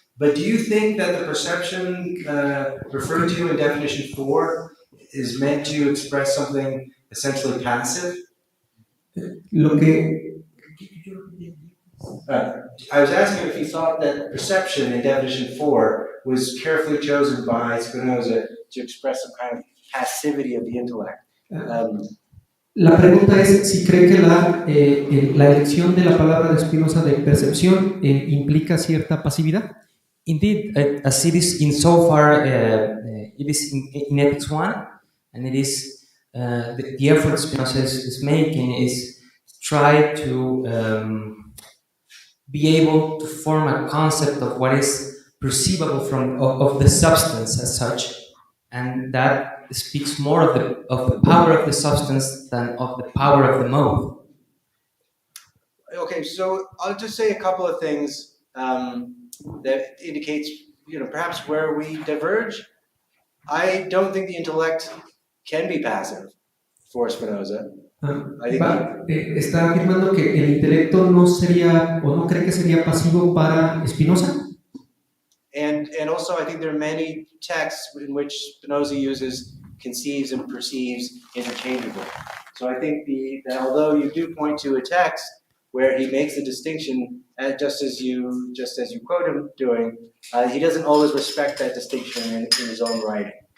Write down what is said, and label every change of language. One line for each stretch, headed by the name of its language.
English: But do you think that the perception referred to in definition 4 is meant to express something essentially passive?
Spanish: Lo que
English: I was asking if you thought that perception in definition 4 was carefully chosen by Spinoza to express some kind of passivity of the intellect.
Spanish: La pregunta es si cree que la elección de la palabra de Spinoza de percepción implica cierta pasividad.
English: Indeed, as it is insofar, it is in Ethics 1, and it is the effort Spinoza is making is try to be able to form a concept of what is perceivable of the substance as such, and that speaks more of the power of the substance than of the power of the mode. Okay, so I'll just say a couple of things that indicates, perhaps where we diverge. I don't think the intellect can be passive for Spinoza.
Spanish: Está afirmando que el intelecto no sería, o no cree que sería pasivo para Spinoza.
English: And also I think there are many texts in which Spinoza uses conceives and perceives interchangeably. So I think that although you do point to a text where he makes a distinction, just as you quote him doing, he doesn't always respect that distinction in his own writing.